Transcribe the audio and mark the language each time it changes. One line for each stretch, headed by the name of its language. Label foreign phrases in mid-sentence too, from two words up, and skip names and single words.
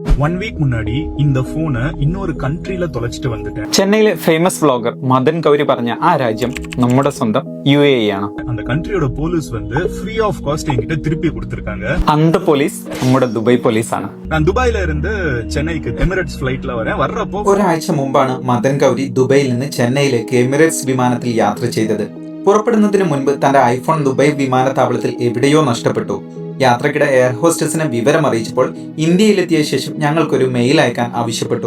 Tamil: 1 வீக் முன்னாடி இந்த போனை இன்னொரு கண்ட்ரில தொலைச்சிட்டு வந்துட்டேன்.
Malayalam: ചെന്നൈയിലെ
English: famous vlogger
Malayalam: മദൻ ഗൗരി പറഞ്ഞ ആ രാജ്യം നമ്മുടെ സ്വന്തം UAE ആണ്.
Tamil: அந்த கண்ட்ரியோட போலீஸ் வந்து
English: free of cost
Tamil: என்கிட்ட திருப்பி கொடுத்திருக்காங்க.
Malayalam: அந்த പോലീസ് നമ്മുടെ ദുബായ് പോലീസാണ്.
Tamil: நான் துபாயில இருந்து சென்னைக்கு எமிரேட்ஸ் ഫ്ലൈറ്റ്ல വர்றപ്പോ
Malayalam: ഒരാഴ്ച മുമ്പാണ് മദൻ ഗൗരി ദുബൈയിൽ നിന്ന് ചെന്നൈയിലേക്ക് എമിറേറ്റ്സ് വിമാനത്തിൽ യാത്ര ചെയ്തത്. പുറപ്പെടുന്നതിന് മുൻപ് തന്റെ ഐഫോൺ ദുബായ് വിമാനത്താവളത്തിൽ എവിടെയോ നഷ്ടപ്പെട്ടു. യാത്രക്കിടെ എയർ ഹോസ്റ്റസിനെ വിവരം അറിയിച്ചപ്പോൾ ഇന്ത്യയിലെത്തിയ ശേഷം ഞങ്ങൾക്കൊരു മെയിൽ അയക്കാൻ ആവശ്യപ്പെട്ടു.